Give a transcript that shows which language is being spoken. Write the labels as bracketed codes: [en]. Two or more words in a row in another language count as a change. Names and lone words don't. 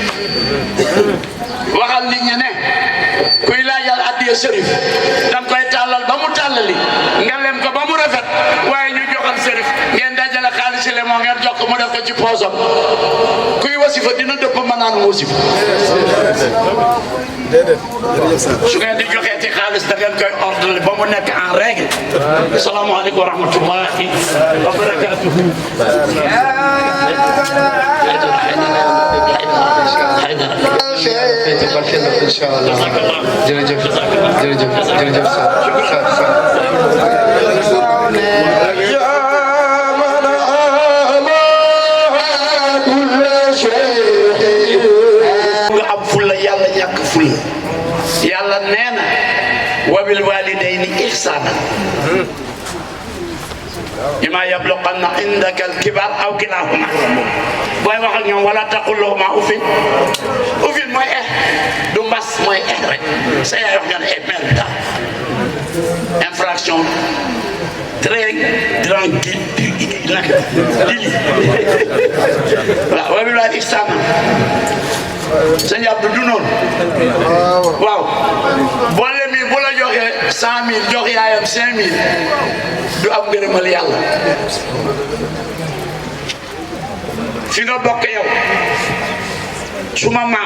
[wo] waxal nit ñi ne kuy laajal addiya Chérif danga koy tàllal ba mu tàllali nga lem ko ba mu rafet waaye ñu joxal Chérif ngeen dajale xaalis le moo ngeen jox ko mu def ko ci poosam kuy wasifa dina dëpp ma naan wasifa su ngeen di joxee ci xaalis da ngeen koy ordonné ba mu nekk [fr] en règle [ar] السلام عليكم ورحمة الله وبركاته إن شاء الله [wo] jërëjëf jërëjëf jërëjëf yàlla nee na [ar] وبالوالدين إحسانا إما يبلغن عندك الكبر أو كلاهما [wo] booy wax ak ñoom wala [ar] تقل لهما أف أف [wo] mooy du mbas mooy rek sa yaay wax nga ne merde daal [fr] infraction très grand [wo] voilà [ar] وبالوالدين إحسانا [wo] sëñ Abdou du noonu waaw boole mi bu la joxee 100 000 jox yaayam 5 000 du am ngërëmal yàlla fi nga bokk yow suma